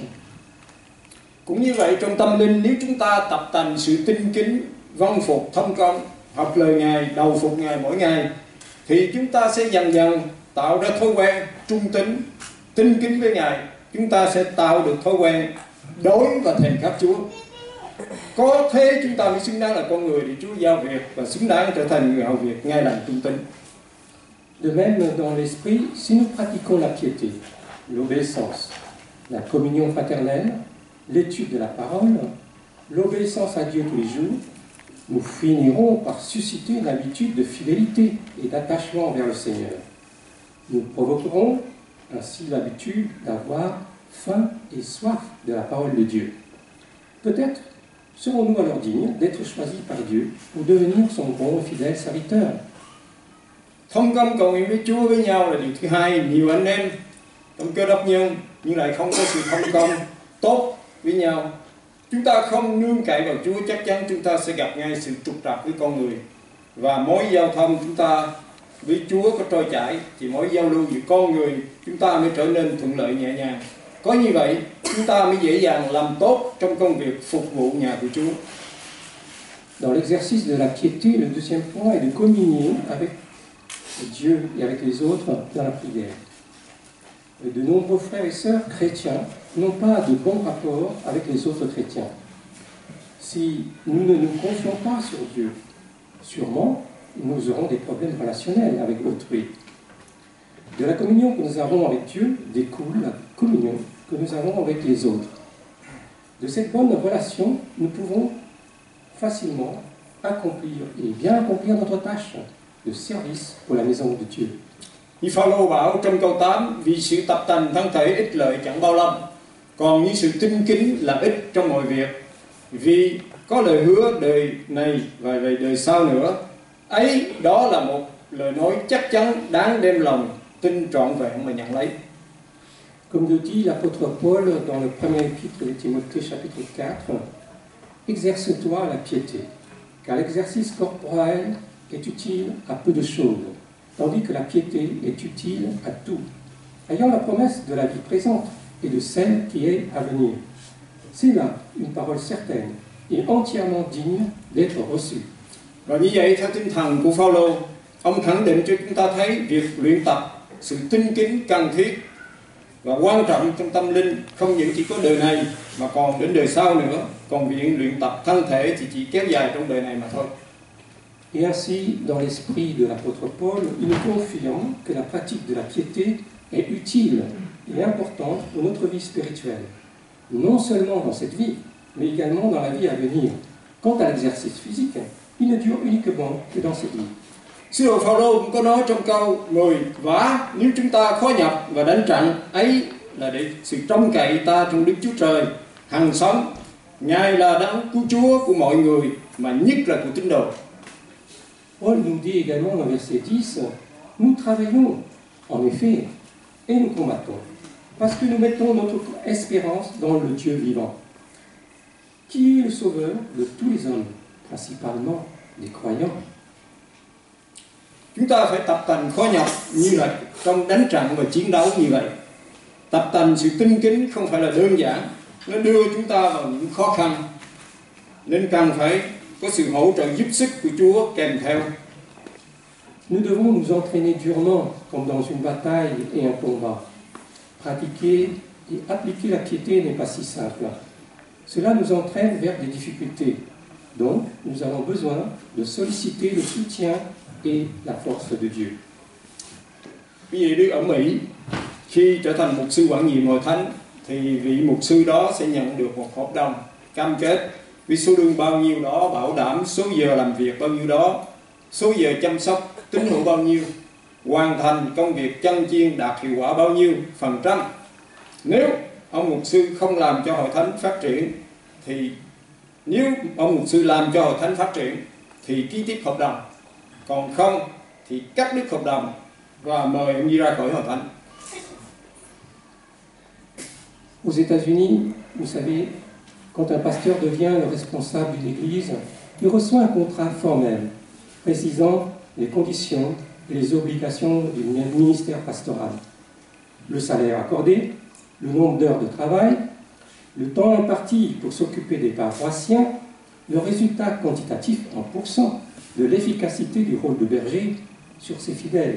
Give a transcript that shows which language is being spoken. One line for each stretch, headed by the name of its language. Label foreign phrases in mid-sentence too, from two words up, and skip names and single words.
Vietnamese: Cũng như vậy trong tâm linh, nếu chúng ta tập tành sự tinh kính, vâng phục, thông công, học lời Ngài, đầu phục Ngài mỗi ngày, thì chúng ta sẽ dần dần tạo ra thói quen trung tín, tinh kính với Ngài. Chúng ta sẽ tạo được thói quen đối và thèm khát Chúa. Có thế chúng ta mới xứng đáng là con người để Chúa giao việc và xứng đáng trở thành người hầu việc ngay lành trung tín.
French: De même, dans l'esprit, si nous pratiquons la piété, l'obéissance, la communion fraternelle, l'étude de la parole, l'obéissance à Dieu tous les jours, nous finirons par susciter une habitude de fidélité et d'attachement envers le Seigneur. Nous provoquerons ainsi l'habitude d'avoir faim et soif de la parole de Dieu. Peut-être serons-nous alors dignes d'être choisis par Dieu pour devenir son bon et fidèle serviteur.
Vietnamese: Thông công cầu nguyện với Chúa với nhau là điều thứ hai. Nhiều anh em trong Cơ Đốc nhân nhưng lại không có sự thông công tốt với nhau. Chúng ta không nương cậy vào Chúa, chắc chắn chúng ta sẽ gặp ngay sự trục trặc với con người. Và mối giao thông chúng ta với Chúa có trôi chảy, thì mối giao lưu giữa con người chúng ta mới trở nên thuận lợi nhẹ nhàng. Có như vậy, chúng ta mới dễ dàng làm tốt trong công việc phục vụ nhà của Chúa.
French: Dans l'exercice de la piété, le deuxième point est de communier avec Dieu et avec les autres dans la prière. De nombreux frères et sœurs chrétiens n'ont pas de bons rapports avec les autres chrétiens. Si nous ne nous confions pas sur Dieu, sûrement nous aurons des problèmes relationnels avec autrui. De la communion que nous avons avec Dieu découle la communion que nous avons avec les autres. De cette bonne relation, nous pouvons facilement accomplir et bien accomplir notre tâche de service pour la maison de Dieu.
Vietnamese: Như Phaolô bảo trong câu 8, vì sự tập tành thân thể ích lợi chẳng bao lâm, còn như sự tinh kính là ích trong mọi việc. Vì có lời hứa đời này và về đời sau nữa, ấy đó là một lời nói chắc chắn đáng đem lòng tin trọn vẹn mà nhận lấy.
French: Comme le dit l'apôtre Paul dans le premier épître de Timothée chapitre 4, exerce-toi la piété, car l'exercice corporel est utile à peu de choses, tandis que la piété est utile à tout, ayant la promesse de la vie présente et de celle qui est à venir. C'est là une parole certaine et entièrement digne d'être reçue.
Vietnamese: Và như vậy, theo tinh thần của Phaolô, ông khẳng định cho chúng ta thấy việc luyện tập sự tinh kính cần thiết và quan trọng trong tâm linh, không những chỉ có đời này mà còn đến đời sau nữa. Còn việc luyện tập thân thể thì chỉ kéo dài trong đời này mà thôi.
French: Et ainsi, dans l'esprit de l'apôtre Paul, il nous confirme que la pratique de la piété est utile et importante pour notre vie spirituelle, non seulement dans cette vie, mais également dans la vie à venir. Quant à l'exercice physique, il ne dure uniquement que dans cette vie.
Vietnamese: Sứ đồ Phaolô cũng có nói trong câu 10: và nếu chúng ta khó nhọc và đánh trận, ấy là để sự trông cậy ta trong Đức Chúa Trời hằng sống. Ngài là đấng cứu Chúa của mọi người, mà nhất là của tín đồ.
French: Paul nous dit également dans verset 10, nous travaillons, en effet, et nous combattons, parce que nous mettons notre espérance dans le Dieu vivant, qui est le sauveur de tous les hommes, principalement des croyants.
Vietnamese: Chúng ta phải tập tành khó nhọc như là trong đánh trận và chiến đấu như vậy. Tập tành sự tinh kính không phải là đơn giản, nó đưa chúng ta vào những khó khăn, nên cần phải có sự hỗ trợ giúp sức của Chúa kèm theo.
French: Nous devons nous entraîner durement, comme dans une bataille et un combat. Pratiquer et appliquer la piété n'est pas si simple. Cela nous entraîne vers des difficultés. Donc, nous avons besoin de solliciter le soutien et la force de Dieu.
Vietnamese: Ví dụ ở Mỹ, khi trở thành mục sư quản nhiệm hội thánh, thì vị mục sư đó sẽ nhận được một hợp đồng cam kết với số lương bao nhiêu đó, bảo đảm số giờ làm việc bao nhiêu đó, số giờ chăm sóc tín hữu bao nhiêu, hoàn thành công việc chân chiên đạt hiệu quả bao nhiêu %. Nếu ông mục sư không làm cho hội thánh phát triển, thì nếu ông mục sư làm cho hội thánh phát triển thì ký tiếp hợp đồng, còn không thì cắt đứt hợp đồng và mời ông đi ra khỏi hội thánh.
French: Aux États-Unis, vous savez, quand un pasteur devient le responsable d'une église, il reçoit un contrat formel précisant les conditions et les obligations du ministère pastoral. Le salaire accordé, le nombre d'heures de travail, le temps imparti pour s'occuper des paroissiens, le résultat quantitatif en pourcent de l'efficacité du rôle de berger sur ses fidèles.